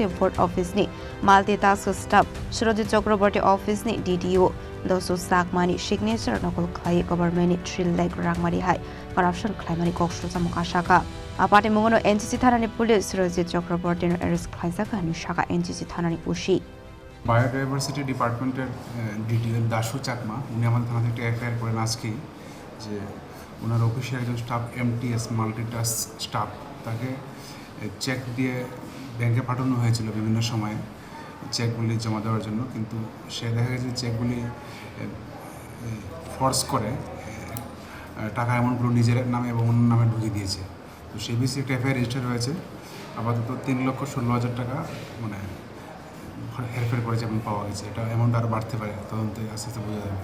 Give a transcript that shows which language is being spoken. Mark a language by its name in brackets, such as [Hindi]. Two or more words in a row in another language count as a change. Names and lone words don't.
[English] Board Office [Kok Borok] ni [English] Multitask Staff [Kok Borok] Surajit Chakraborty Office ni DDO Rangpuisa Signature Nokol Khlaiwi Government 3 lakh Rangmari [English] High Corruption [Kok Borok] Khlaimani Koksilsamwng Shaka Apati Mungono NCC Thanani Police Surajit Chakraborty arrest Khlaijagmani Shaka NCC Thanani Usi [Bangla] Biodiversity Department DDO Dashu Chakma উনি আমাদের থানা থেকে এফআইআর করেন আজকে যে ওনার অফিসে একজন [English] staff MTS multitask staff [Bangla] তাকে চেক দিয়ে ব্যাংকে পাঠানো হয়েছিল বিভিন্ন সময়ে চেকগুলি জমা দেওয়ার জন্য কিন্তু সে দেখা গেছে চেকগুলি ফোর্স করে টাকা অ্যামাউন্টগুলো নিজের নামে এবং অন্য নামে ঢুকিয়ে দিয়েছে তো সেই বিষয়ে একটা [English] FIR register [Bangla] হয়েছে আপাতত 3,16,000 টাকা মানে হেরফের করেছে এবং পাওয়া গেছে এটা অ্যামাউন্ট আরও বাড়তে পারে তদন্তে আস্তে আস্তে বোঝা যাবে